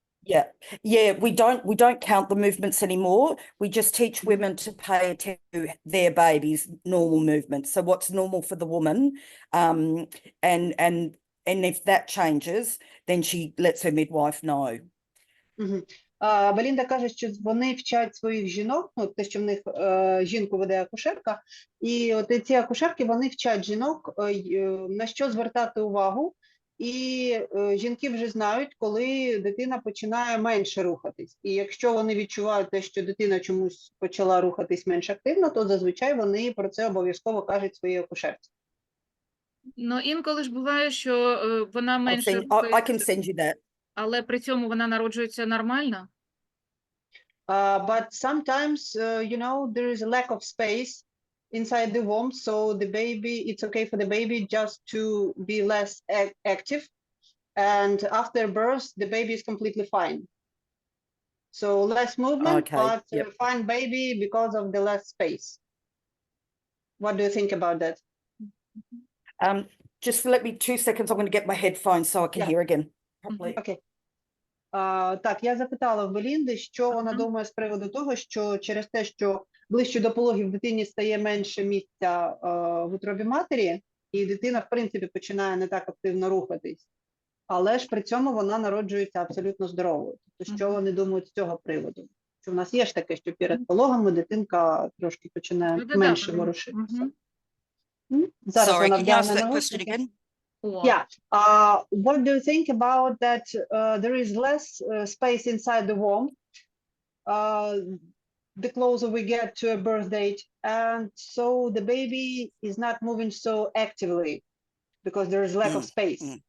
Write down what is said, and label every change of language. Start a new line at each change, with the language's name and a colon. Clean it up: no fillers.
English: Yeah, we don't count the movements anymore. We just teach women to pay attention to their baby's normal movements. So what's normal for the woman, and if that changes, then she lets her midwife know.
Ukrainian: Белінда каже, що вони вчать своїх жінок, ну, те, що в них жінку веде акушерка, і от ці акушерки, вони вчать жінок, на що звертати увагу, і жінки вже знають, коли дитина починає менше рухатись. І якщо вони відчувають те, що дитина чомусь почала рухатись менш активно, то зазвичай вони про це обов'язково кажуть своїй акушерці. Ну, інколи ж буває, що вона менше рухається.
English: I can send you that.
Ukrainian: Але при цьому вона народжується нормально?
English: But sometimes, there is a lack of space inside the womb, so the baby, it's okay for the baby just to be less active. And after birth, the baby is completely fine. So less movement, but fine baby because of the less space. What do you think about that? Just let me 2 seconds. I'm going to get my headphones so I can hear again properly. Okay.
Ukrainian: Так, я запитала в Белінди, що вона думає з приводу того, що через те, що ближче до пологів дитині стає менше місця в утробі матері, і дитина, в принципі, починає не так активно рухатись, але ж при цьому вона народжується абсолютно здоровою. Тобто, що вони думають з цього приводу? Що в нас є ж таке, що перед пологами дитинка трошки починає менше ворушитися. Зараз вона вдягне навушники.
English: Yeah. What do you think about that? There is less space inside the womb the closer we get to a birth date, and so the baby is not moving so actively because there is lack of space.